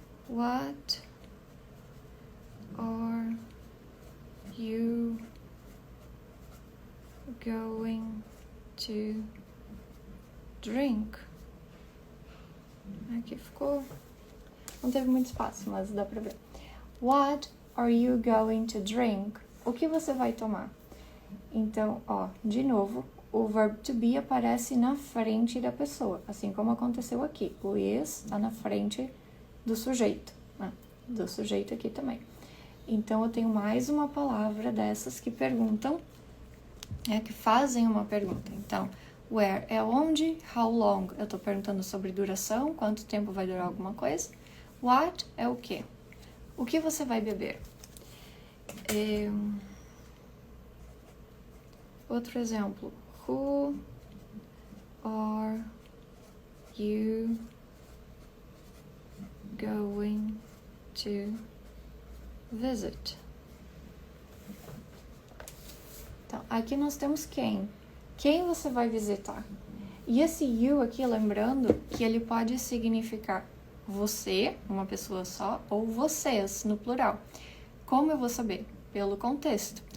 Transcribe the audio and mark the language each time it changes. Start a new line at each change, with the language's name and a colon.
English: What are going to drink?
Portuguese: Aqui ficou... Não teve muito espaço, mas dá pra ver.
English: What are you going to drink?
Portuguese: O que você vai tomar? Então, ó, de novo, o verbo to be aparece na frente da pessoa, assim como aconteceu aqui. O is está na frente do sujeito, né? Do sujeito aqui também. Então, eu tenho mais uma palavra dessas que perguntam, que fazem uma pergunta. Então, where é onde, how long, eu estou perguntando sobre duração, quanto tempo vai durar alguma coisa. What é o quê? O que você vai beber? Outro exemplo.
English: Who are you going to visit?
Portuguese: Então, aqui nós temos quem. Quem você vai visitar? E esse you aqui, lembrando que ele pode significar você, uma pessoa só, ou vocês, no plural. Como eu vou saber? Pelo contexto.